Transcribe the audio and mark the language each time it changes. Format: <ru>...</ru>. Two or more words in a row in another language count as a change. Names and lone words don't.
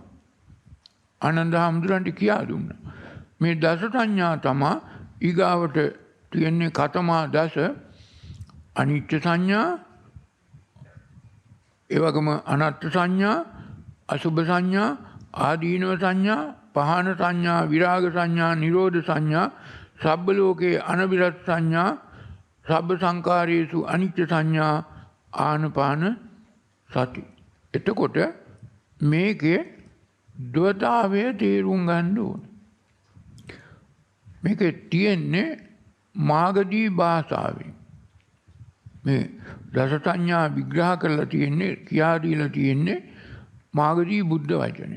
<si>ආනන්ද හාමුදුරන්ට කියා දුන්නා. මේ දස සංඥා තමයි ඊගාවට තියෙන්නේ</si> <pi>කතමා දස</pi> <si>අනිත්‍ය සංඥා, ඒ වගේම අනත්ත් සංඥා, අසුභ සංඥා, ආදීනව සංඥා, පහන සංඥා, විරාග සංඥා, නිරෝධ සංඥා,</si> <pi>සබ්බ ලෝකේ අනබිරත් සංඥා, සබ්බ සංකාරයේසු අනිත්‍ය සංඥා,</pi> <si>ආනපාන සති. එතකොට මේකේ ද්වතාවය තේරුම් ගන්න ඕන. මේකේ තියෙන්නේ මාගදී භාෂාවෙන්. මේ දස සංඥා විග්‍රහ කරලා තියෙන්නේ, කියා දීලා තියෙන්නේ මාගදී බුද්ධ වචනේ.</si>